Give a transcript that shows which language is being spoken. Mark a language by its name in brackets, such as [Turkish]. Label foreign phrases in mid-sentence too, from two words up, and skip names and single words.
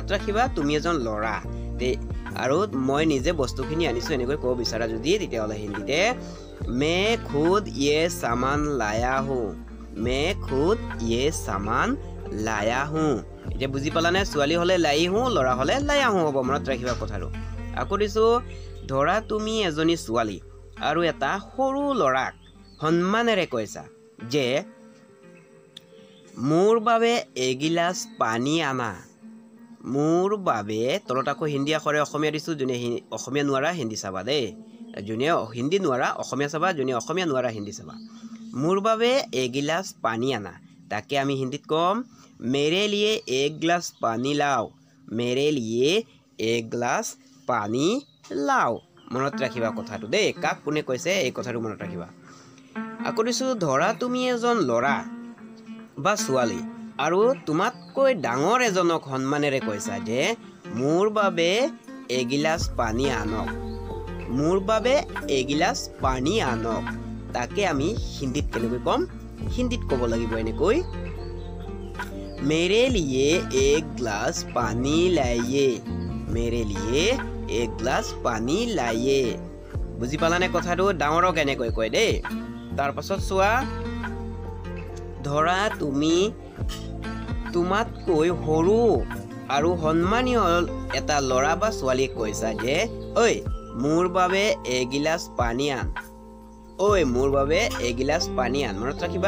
[Assamese] ৰাখিবা তুমি এজন ল'ৰা আৰু মই নিজে বস্তুখিনি আনিছো এনেকৈ ক'ব বিচাৰা যদি তেতিয়াহ'লে হিন্দীতে [Hindi] मैं खुद ये सामान लाया हूँ मैं खुद ये सामान लाया हूँ [Assamese] এতিয়া বুজি পালানে ছোৱালী হ'লে [Hindi] लाई हूँ [Assamese] ল'ৰা হ'লে [Hindi] लाया हूँ [Assamese] হ'ব মনত ৰাখিবা কথাটো আকৌ দিছো ধৰা তুমি এজনী ছোৱালী আৰু এটা সৰু ল'ৰাক সন্মানেৰে কৈছা যে মোৰ বাবে এগিলাচ পানী আনা মোৰ বাবে তলত আকৌ হিন্দী আখৰে অসমীয়া দিছো যোনে অসমীয়া নোৱাৰা হিন্দী চাবা দেই যোনে হিন্দী নোৱাৰা অসমীয়া চাবা যোনে অসমীয়া নোৱাৰা হিন্দী চাবা মোৰ বাবে এগিলাচ পানী আনা তাকে আমি হিন্দীত কম [Hindi] मेरे लिए एक गिलास पानी लाओ मेरे लिए एक गिलास पानी लाओ [Assamese] মনত ৰাখিবা কথাটো দেই কাক কোনে কৈছে এই কথাটো মনত ৰাখিবা আকৌ দিছো ধৰা তুমি এজন ল'ৰা বা ছোৱালী আৰু তোমাতকৈ ডাঙৰ এজনক সন্মানেৰে কৈছা যে মোৰ বাবে এগিলাচ পানী আনক মোৰ বাবে এগিলাচ পানী আনক তাকে আমি হিন্দীত কেনেকৈ কম হিন্দীত ক'ব লাগিব এনেকৈ [Hindi] मेरे लिए एक ग्लास पानी लाइए मेरे लिए एक ग्लास पानी लाइए [Assamese] বুজি পালানে কথাটো ডাঙৰক এনেকৈ কয় দেই তাৰ পাছত চোৱা ধৰা তুমি তোমাতকৈ সৰু আৰু সন্মানীয় এটা ল'ৰা বা ছোৱালীক কৈছা যে ঐ মোৰ বাবে এগিলাচ পানী আন ঐ মোৰ বাবে এগিলাচ পানী আন মনত ৰাখিবা